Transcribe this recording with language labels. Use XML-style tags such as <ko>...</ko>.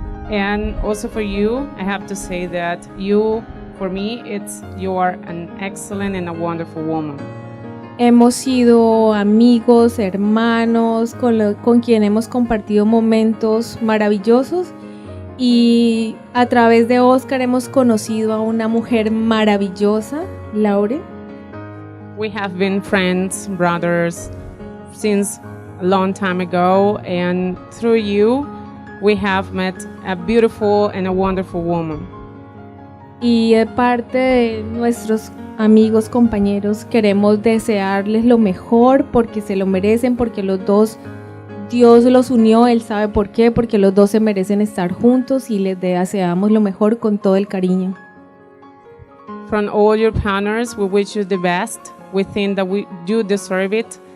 <en>And also for you, I have to say that you, for me, you are an excellent and a wonderful woman.</en> <es>Hemos sido amigos, hermanos, con quien hemos compartido momentos maravillosos, y a través de Oscar hemos conocido a una mujer maravillosa, Lauren.</es> <en>We have been friends, brothers, since a long time ago, and through you, we have met a beautiful and a wonderful woman.</en> <es>Y de parte de nuestros amigos, compañeros, queremos desearles lo mejor porque se lo merecen, porque los dos, Dios los unió, Él sabe por qué, porque los dos se merecen estar juntos, y les deseamos lo mejor con todo el cariño.</es> <en>From all your partners, we wish you the best. We think that you deserve it.</en>